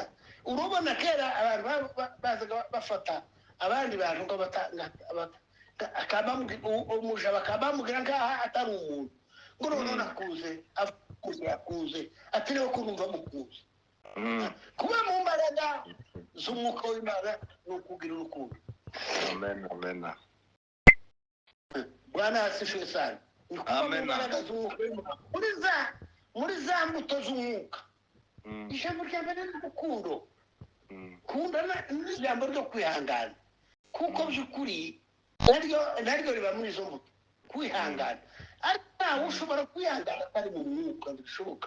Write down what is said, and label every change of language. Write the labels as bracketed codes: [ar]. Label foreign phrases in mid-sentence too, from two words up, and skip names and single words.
[rn] Urubona kera abantu bazaga bafata abandi bantu ngo umuja bakabamubwira ngaha atari umuntu ngo noneho nakuze yakuze ati rero ko numva mukuze. Kuba mu mbaraga z'umwuka w'Imana ni ukugira urukundo. Amen. [sw] Bwana asifiwe sana. [rn] Muri za mbuto z'umwuka ijambo rya mbere ni urukundo. Kunda n'ijambo ryo kwihangana, kuko by'ukuri naryo riba muri izo mbuto kwihangana. Ariko ushobora kwihangana atari mu mwuka bishoboka.